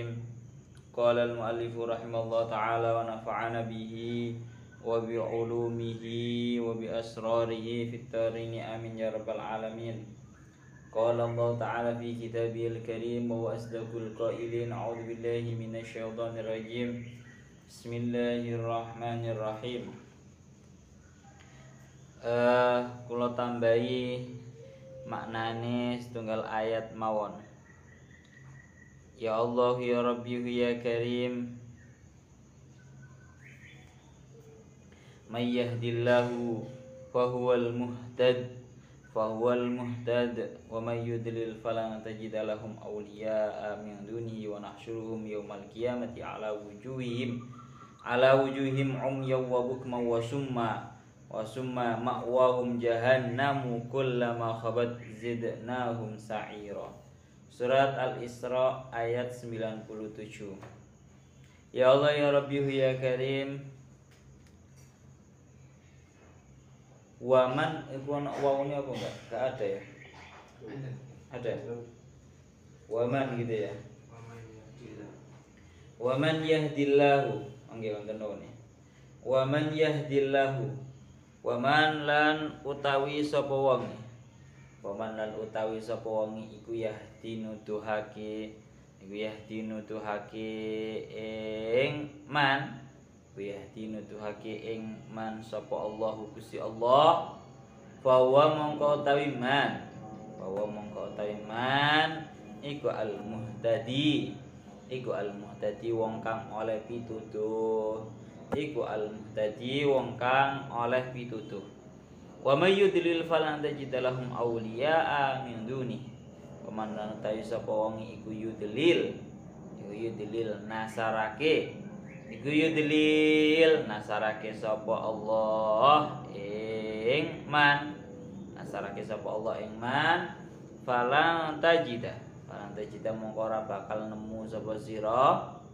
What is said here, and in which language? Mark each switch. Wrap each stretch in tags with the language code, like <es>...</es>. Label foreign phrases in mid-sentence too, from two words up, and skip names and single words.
<ar>قال المؤلف رحمه الله تعالى ونفعنا به وبعلومه وبأسراره في الدارين آمين يا رب العالمين. قال الله تعالى في كتابه الكريم وهو أصدق القائلين أعوذ بالله من الشيطان الرجيم بسم الله الرحمن الرحيم.</ar> <jv>Kula tambahi maknane setunggal ayat mawon.</jv> <ar>يا الله يا رب يا كريم من يهد الله فهو المهتد ومن يضلل فلن تجد لهم أولياء من دونه ونحشرهم يوم القيامة على وجوههم عميا وبكما وصما مأواهم جهنم كلما خبت زدناهم سعيرا.</ar> <id>Surat Al-Isra ayat 97.</id> <ar>يا الله يا رب يا كريم,</ar> <id>waman itu wawunya apa enggak? Enggak ada ya? Ada. Waman gitu ya.</id> <ar>ومن يهد الله.</ar> <jv>Nggih wonten nggih.</jv> <ar>ومن يهد الله.</ar> <jv>Waman lan utawi sapa wong. Waman lan utawi sapa wong iku yahdi nuduhake ing man. Yahdi nuduhake ing man sapa Allah Gusti Allah, bahwa mongko utawi man iku al-muhtadi wong kang oleh pituduh</jv> <ar>ومن يضلل فلن تجد لهم أولياء من دون.</ar> <jv>Paman lan utawi sapa wong iku yudlil nasarake sapa Allah ing man</jv> <ar>فلن تجد</ar> <jv>mongko ora bakal nemu sapa sira</jv>